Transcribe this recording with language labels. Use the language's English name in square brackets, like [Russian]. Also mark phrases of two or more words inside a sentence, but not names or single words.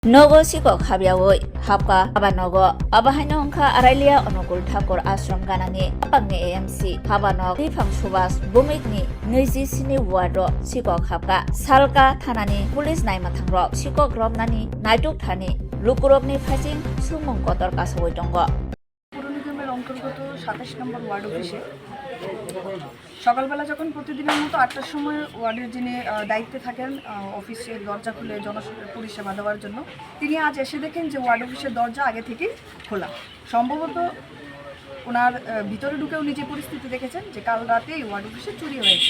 [Kok Borok] Nogo sikok habyawoy hapka habanogo abahino ongkha arailia onukul thakur ashram ganani apangni AMC habanok difang subas bumikni neji sini wado sikok hapka salka thanani police naimathangrok sikok robnani naituk thani lukurokni phajing sumung kotor kasawoi tongo [Bangla] পুরনিগমের অন্তর্গত ২৭ নম্বর ওয়ার্ড অফিসে সকালবেলা যখন প্রতিদিনের মতো ৮টার সময় ওয়ার্ডের যিনি দায়িত্বে থাকেন অফিসের দরজা খুলে পরিষেবা দেওয়ার জন্য তিনি আজ এসে দেখেন যে ওয়ার্ড অফিসের দরজা আগে থেকেই খোলা। সম্ভবত ওনার ভিতরে ঢুকেও নিজে পরিস্থিতি দেখেছেন যে কাল রাতেই ওয়ার্ড অফিসে চুরি হয়েছে।